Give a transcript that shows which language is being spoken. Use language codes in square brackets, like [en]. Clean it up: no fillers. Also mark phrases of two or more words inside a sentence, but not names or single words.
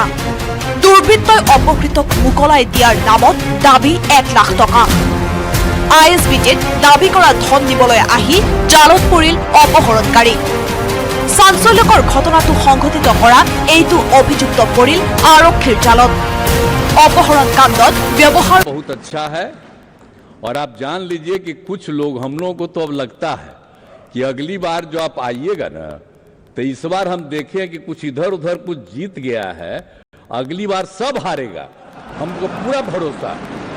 [as] দুৰ্বৃত্তই অপহৃতক মোকলাই দিয়াৰ নামত দাবী 1 লাখ টকা। ISBTত দাবী কৰা ধন দিবলৈ আহি জালত পৰিল অপহৰণকাৰী। চাঞ্চল্যকৰ ঘটনাটো সংঘটিত কৰা এইটো অভিযুক্ত পৰিল আৰক্ষীৰ জালত। অপহৰণ কাণ্ডত ব্যৱহাৰ [hi] बहुत अच्छा है और आप जान लीजिए कि कुछ लोग हम लोगों को तो अब लगता है कि अगली बार जो आप आइएगा ना तो इस बार हम देखें कि कुछ इधर उधर कुछ जीत गया है, अगली बार सब हारेगा, हमको पूरा भरोसा है।